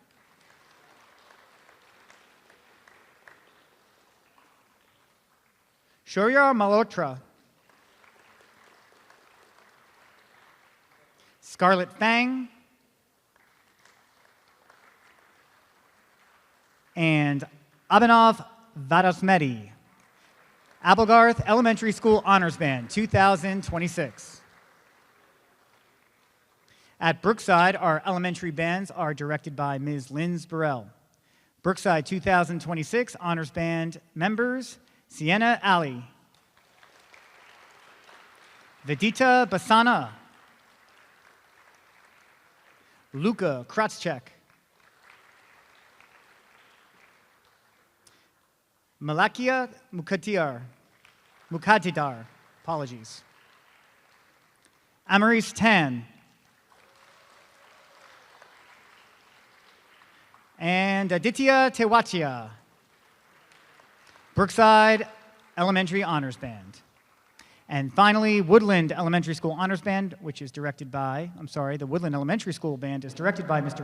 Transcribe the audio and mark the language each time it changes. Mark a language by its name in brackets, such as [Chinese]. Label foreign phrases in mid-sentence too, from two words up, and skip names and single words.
[English] Shoryar Malhotra. Scarlett Fang. And Abhinav Vadasmedi. Applegarth Elementary School Honors Band, 2026. At Brookside, our elementary bands are directed by Ms. Linz Burrell. Brookside 2026 Honors Band members, Sienna Ali, Vidita Basana, Luka Kratzchek, Malakia Mukatidar, apologies, Amaris Tan, and Aditya Tewatia, Brookside Elementary Honors Band. And finally, Woodland Elementary School Honors Band, which is directed by, the Woodland Elementary School Band is directed by Mr.